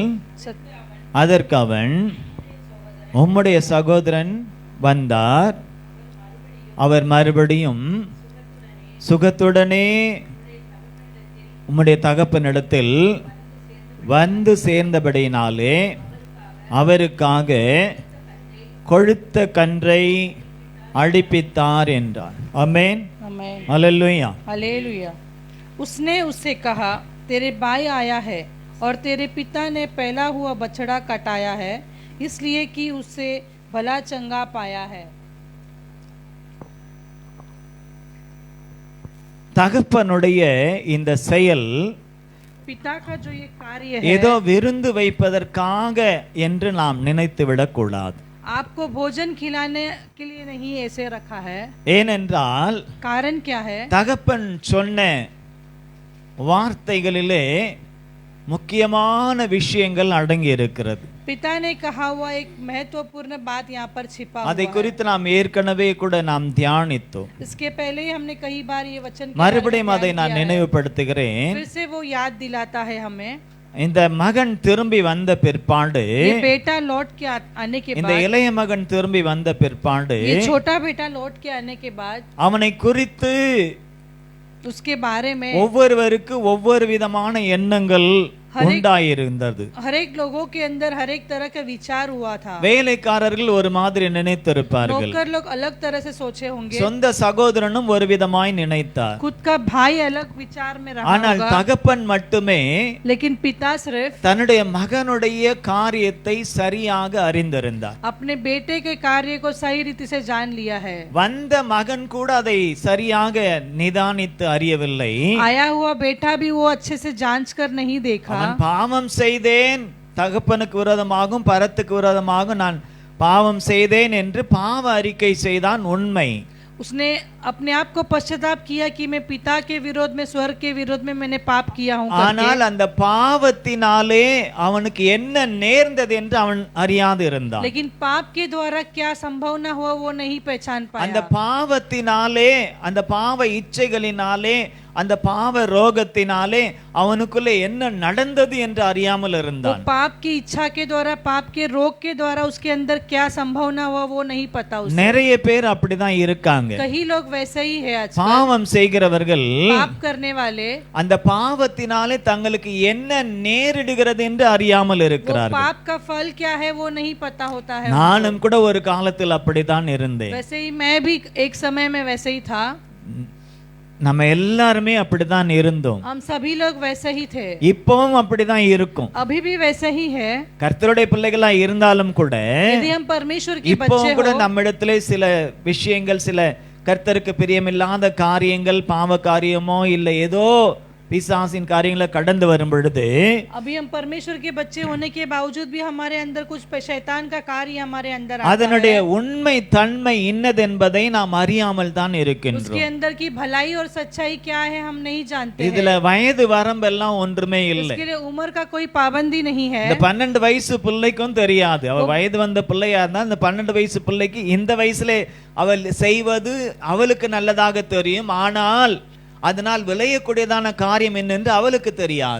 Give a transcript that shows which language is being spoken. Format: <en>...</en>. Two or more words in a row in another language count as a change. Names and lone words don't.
<ta>सत- அதற்கு அவன், உம்முடைய சகோதரன் வந்தார், அவர் மறுபடியும் சுகத்துடனே உம்முடைய தகப்பனிடத்தில் வந்து சேர்ந்தபடியினாலே அவருக்காக கொழுத்த கன்றை அடிப்பித்தார் என்றார். ஆமென்,</ta> <hi>आमीन,</hi> <ta>ஹல்லேலூயா.</ta> <hi>हालेलुया। उसने उससे कहा, तेरे भाई आया है और तेरे पिता ने पहला हुआ बछड़ा कटाया है, इसलिए कि उससे भला चंगा पाया है।</hi> <ta>தகப்பனுடைய இந்த செயல்</ta> <hi>पिता का जो ये कार्य है,</hi> <ta>ஏதோ விருந்து வைப்பதற்காக என்று நாம் நினைத்து விடக்கூடாது.</ta> <hi>आपको भोजन खिलाने के लिए नहीं ऐसे रखा है।</hi> <ta>ஏனென்றால்</ta> <hi>कारण क्या है?</hi> <ta>தகப்பன் சொன்ன வார்த்தைகளிலே முக்கியமான விஷயங்கள் அடங்கி இருக்கிறது.</ta> <hi>पिता ने कहा हुआ एक महत्वपूर्ण बात यहाँ पर छिपा</hi> <ta>அதை</ta> <hi>हुआ</hi> <ta>குறித்து நாம் ஏற்கனவே கூட நாம் தியானித்தோம்.</ta> <hi>है। इसके पहले ही हमने कई बार ये वचन के बारे में</hi> <ta>மறுபடியும் அதை</ta> <hi>ध्यान</hi> <ta>நான்</ta> <hi>किया है।</hi> <ta>நினைவுபடுத்துகிறேன்.</ta> <hi>फिर से वो याद दिलाता है हमें।</hi> <ta>இந்த மகன் திரும்பி வந்த பிற்பாடு,</ta> <hi>ये बेटा लौट के आने के</hi> <ta>இந்த</ta> <hi>बाद,</hi> <ta>இளைய மகன் திரும்பி வந்த பிற்பாடு</ta> <hi>ये छोटा बेटा लौट के आने के बाद</hi> <ta>அவனை குறித்து</ta> <hi>उसके बारे में</hi> <ta>ஒவ்வொருவருக்கு ஒவ்வொரு விதமான எண்ணங்கள் உண்டாயிருந்தது.</ta> <hi>हर एक लोगों के अंदर हर एक तरह का विचार हुआ था।</hi> <ta>வேலைக்காரர்கள் ஒரு மாதிரி நினைத்திருப்பார்கள்.</ta> <hi>नौकर लोग अलग तरह से सोचे होंगे।</hi> <ta>சொந்த சகோதரனும் ஒரு விதமாய் நினைத்தார்.</ta> <hi>खुद का भाई अलग विचार में रहा</hi> <ta>ஆனால்</ta> <hi>होगा।</hi> <ta>தகப்பன் மட்டுமே</ta> <hi>लेकिन पिता सिर्फ</hi> <ta>தன்னுடைய மகனுடைய காரியத்தை சரியாக அறிந்திருந்தார்.</ta> <hi>अपने बेटे के कार्य को सही रीति से जान लिया है।</hi> <ta>வந்த மகன் கூட அதை சரியாக நிதானித்து அறியவில்லை.</ta> <hi>आया हुआ बेटा भी वो अच्छे से जांच कर नहीं देखा।</hi> <ta>அவன் பாவம் செய்தேன், தகப்பனுக்கு விரோதமாகவும் பரத்துக்கு விரோதமாகவும் நான் பாவம் செய்தேன் என்று பாவ அறிக்கை செய்தான். உண்மை.</ta> <hi>उसने अपने आप को पश्चाताप किया कि मैं पिता के विरोध में, स्वर्ग के विरोध में मैंने पाप किया हूं करके।</hi> <ta>ஆனால் அந்த பாவத்தினாலே அவனுக்கு என்ன நேர்ந்தது என்று அவன் அறியாது இருந்தான்.</ta> <hi>लेकिन पाप के द्वारा क्या संभावना हुआ वो नहीं पहचान पाया।</hi> <ta>அந்த பாவத்தினாலே, அந்த பாவ இச்சைகளினாலே, அந்த பாவ ரோகத்தினாலே அவனுக்குள்ளே என்ன நடந்தது என்று அறியாமல் இருந்தான்.</ta> <hi>पाप की इच्छा के द्वारा, पाप के रोग के द्वारा उसके अंदर क्या संभावना हुआ वो नहीं पता उसे।</hi> <ta>நிறைய பேர் அப்படிதான் இருக்காங்க.</ta> <hi>कई लोग वैसे ही है आजकल।</hi> <ta>பாவம் செய்கிறவர்கள்</ta> <hi>पाप करने वाले</hi> <ta>அந்த பாவத்தினாலே தங்களுக்கு என்ன நேரிடுகிறது என்று அறியாமல் இருக்கிறார்கள்.</ta> <hi>पाप का फल क्या है वो नहीं पता होता है।</hi> <ta>நானும் கூட ஒரு காலத்தில் அப்படித்தான் இருந்தேன்.</ta> <hi>वैसे ही मैं भी एक समय में वैसे ही था।</hi> <ta>நம்ம எல்லாருமே அப்படிதான் இருந்தோம்.</ta> <hi>हम सभी लोग वैसे ही थे।</hi> <ta>இப்பவும் அப்படிதான் இருக்கும்.</ta> <hi>अभी भी वैसे ही है।</hi> <ta>கர்த்தருடைய பிள்ளைகளா இருந்தாலும் கூட</ta> <hi>यदि हम परमेश्वर के बच्चे</hi> <ta>இப்பவும் கூட</ta> <hi>हो,</hi> <ta>நம்மிடத்திலே சில விஷயங்கள், சில கர்த்தருக்கு பிரியமில்லாத காரியங்கள், பாவ காரியமோ இல்லை ஏதோ பிசாசின் காரியங்களை கடந்து வரும் பொழுது,</ta> <hi>अभी हम परमेश्वर के बच्चे होने के बावजूद भी हमारे अंदर कुछ शैतान का कार्य हमारे अंदर आता</hi> <ta>அதனுடைய</ta> <hi>है।</hi> <ta>உண்மை தன்மை இன்னதென்பதை நாம் அறியாமல் தான்</ta> <hi>उसके</hi> <ta>இருக்கின்றோம்.</ta> <hi>अंदर की भलाई और सच्चाई क्या है हम नहीं जानते हैं।</hi> <ta>இதுல வயது வரம்பெல்லாம் ஒன்றுமே இல்லை.</ta> <hi>इसके लिए उम्र का कोई पाबंदी नहीं है।</hi> <ta>இந்த 12 வயசு பிள்ளைக்கும் தெரியாது. அவ வயது வந்த பிள்ளையா இருந்தா இந்த 12 வயசு பிள்ளைக்கு இந்த வயசுல அவள் செய்வது அவளுக்கு நல்லதாக தெரியும். ஆனால் அதனால் விளையக்கூடியதான காரியம் என்னென்று அவளுக்கு தெரியாது.</ta>